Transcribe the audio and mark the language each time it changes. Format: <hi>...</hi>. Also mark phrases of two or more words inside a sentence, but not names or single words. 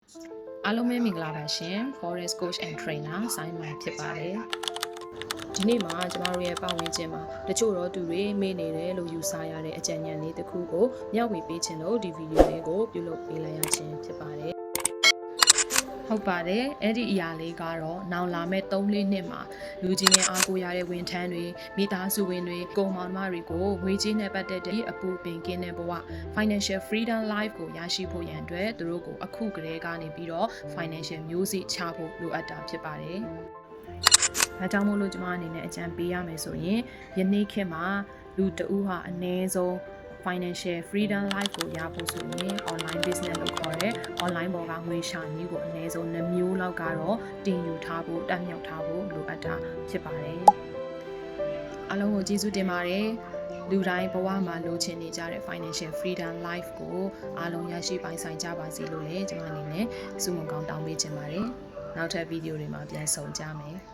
<my>အားလုံးပဲမင်္ဂလာပါရှင်</my> <en>Forest Coach and Trainer</en> <my>ဆိုင်းမိုင်ဖြစ်ပါတယ်ဒီနေ့မှာကျမတို့ရဲ့ပတ်ဝန်းကျင်မှာတချို့တော့သူတွေမေ့နေတယ်လို့ယူဆရတဲ့အကြံဉာဏ်လေးတစ်ခုကိုမျှဝေပေးခြင်းလို့ဒီဗီဒီယိုလေးကိုပြုလုပ်ပေးလိုက်ရခြင်းဖြစ်ပါတယ်ဟုတ်ပါတယ်အဲ့ ဒီအရာလေးကတော့နောင်လာမဲ့3-4နှစ်မှာလူကြီးနဲ့အားကိုးရတဲ့ဝန်ထမ်းတွေမိသားစုဝင်တွေကုန်မောင်နှမတွေကိုငွေကြေးနဲ့ပတ်သက်တဲ့အပူပင်ကင်းတဲ့ဘဝ</my> <en>financial freedom life</en> <my>ကိုရရှိ ဖို့ရန်အတွက်သူတို့ကိုအခုကတည်းကနေပြီးတော့ financial မျိုးစေ့ချဖို့လိုအပ်တာဖြစ်ပါတယ်ဒါကြောင့်မို့လို့ကျွန်မအနေနဲ့အကြံပေးရမယ်ဆို ရင်ယနေ့ခေတ်မှာလူတဦးဟာအနည်းဆုံး</my> <en>financial freedom life</en> <my>ကိုရဖို့ဆိုရင်</my> <en>online business</en> <my>လို့ခေါ်တဲ့ online ပေါ်ကငွေရှာနည်းကိုအနည်းဆုံး2မျိုးလောက်ကတော့တင်ယူထားဖို့တက်မြောက်ထားဖို့လိုအပ်တာဖြစ်ပါတယ်အားလုံးကိုကျေးဇူးတင်ပါတယ်လူတိုင်းဘဝမှာလိုချင်နေကြတဲ့</my> <en>financial freedom life</en> <my>ကိုအားလုံးရရှိပိုင်ဆိုင်ကြပါစေလို့လည်းကျွန်မအနေနဲ့ဆုမွန်ကောင်းတောင်းပေးချင်ပါတယ်နောက်ထပ်ဗီဒီယိုတွေမှာပြန်ဆုံကြမယ်</my>